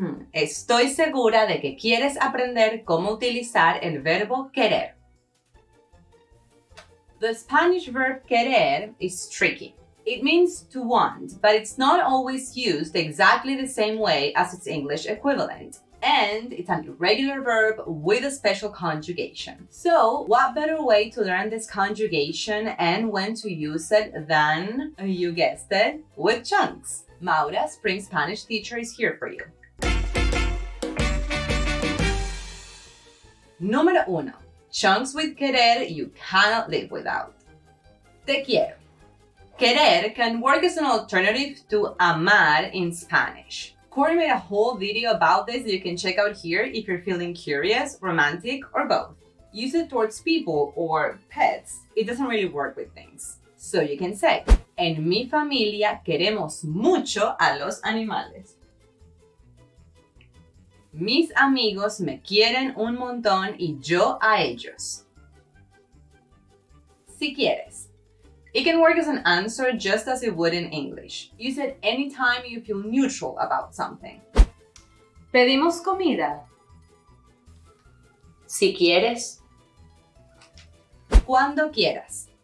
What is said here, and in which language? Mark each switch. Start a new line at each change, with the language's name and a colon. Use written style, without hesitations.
Spanish: Estoy segura de que quieres aprender cómo utilizar el verbo querer.
English: The Spanish verb querer is tricky. It means to want, but it's not always used exactly the same way as its English equivalent. And it's an irregular verb with a special conjugation. So, what better way to learn this conjugation and when to use it than, you guessed it, with chunks? Maura, Spring Spanish teacher, is here for you. Número 1. Chunks with querer you cannot live without.
Spanish: Te quiero.
English: Querer can work as an alternative to amar in Spanish. Corey made a whole video about this that you can check out here if you're feeling curious, romantic, or both. Use it towards people or pets. It doesn't really work with things. So you can say,
Spanish: en mi familia queremos mucho a los animales. Mis amigos me quieren un montón y yo a ellos. Si quieres.
English: It can work as an answer just as it would in English. Use it anytime you feel neutral about something.
Spanish: Pedimos comida. Si quieres. Cuando quieras.